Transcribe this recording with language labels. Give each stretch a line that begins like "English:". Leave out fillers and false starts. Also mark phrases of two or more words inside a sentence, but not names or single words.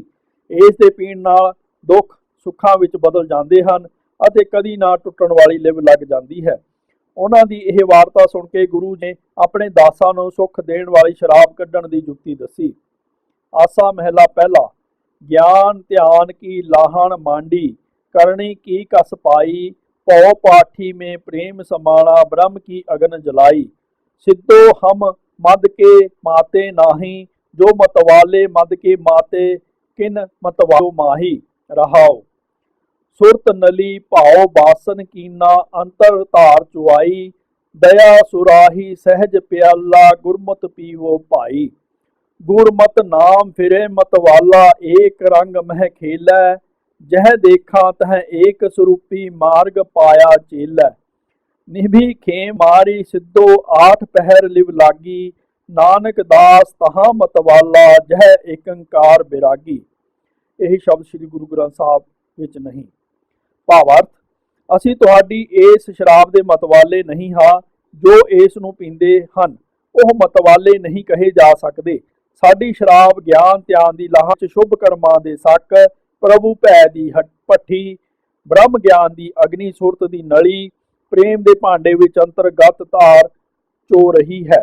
Punjabi: ਇਸ ਦੇ ਪੀਣ ਨਾਲ ਦੁੱਖ ਸੁੱਖਾਂ ਵਿੱਚ ਬਦਲ ਜਾਂਦੇ ਹਨ ਅਤੇ ਕਦੀ ਨਾ ਟੁੱਟਣ ਵਾਲੀ ਲਿਵ ਲੱਗ ਜਾਂਦੀ ਹੈ। ਉਹਨਾਂ ਦੀ ਇਹ ਵਾਰਤਾ ਸੁਣ ਕੇ ਗੁਰੂ ਨੇ ਆਪਣੇ ਦਾਸਾਂ ਨੂੰ ਸੁੱਖ ਦੇਣ ਵਾਲੀ ਸ਼ਰਾਬ ਕੱਢਣ ਦੀ ਜੁਗਤੀ ਦੱਸੀ। ਆਸਾ ਮਹਿਲਾ ਪਹਿਲਾ। ਗਿਆਨ ਧਿਆਨ ਕੀ ਲਾਹਣ मांडी, करनी की कस पाई, पौ पाठी में प्रेम समाना, ब्रह्म की अगन जलाई। सिद्धो हम मद के माते नाही, जो मतवाले मद के माते, किन मतवालो माही। रहाओ। सुरत नली भाव बासन कीना, अंतर धार चुआई, दया सुराही सहज प्याला, गुरमत पीवो भाई। गुरमत नाम फिरे मतवाला, एक रंग मह खेलै, जह देखा तह एक स्वरूपी, मार्ग पाया चेलै। निभि खेम मारी सिद्धो, आठ पहर लिव लागी, नानक दास तहां मतवाला, जह एकंकार बिरागी। ਯਹੀ ਸ਼ਬਦ ਸ੍ਰੀ ਗੁਰੂ ਗ੍ਰੰਥ ਸਾਹਬ ਵਿਚ ਨਹੀਂ। भावार्थ, ਅਸੀਂ ਤੁਹਾਡੀ ਇਸ ਸ਼ਰਾਬ ਦੇ ਮਤਵਾਲੇ ਨਹੀਂ ਹਾਂ। ਜੋ ਇਸ ਨੂੰ ਪੀਂਦੇ ਹਨ ਉਹ ਮਤਵਾਲੇ ਨਹੀਂ ਕਹੇ ਜਾ ਸਕਦੇ। ਸਾਡੀ ਸ਼ਰਾਬ ਗਿਆਨ ਧਿਆਨ ਦੀ ਲਾਹਾਂ 'ਚ ਸ਼ੁਭ ਕਰਮਾਂ ਦੇ ਸੱਕ, ਪ੍ਰਭੂ ਭੈ ਦੀ ਭੱਠੀ, ਬ੍ਰਹਮ ਗਿਆਨ ਦੀ ਅਗਨੀ, ਸੁਰਤ ਦੀ ਨਲੀ, ਪ੍ਰੇਮ ਦੇ ਭਾਂਡੇ ਵਿੱਚ ਅੰਤਰਗਤ ਧਾਰ ਚੋ ਰਹੀ ਹੈ।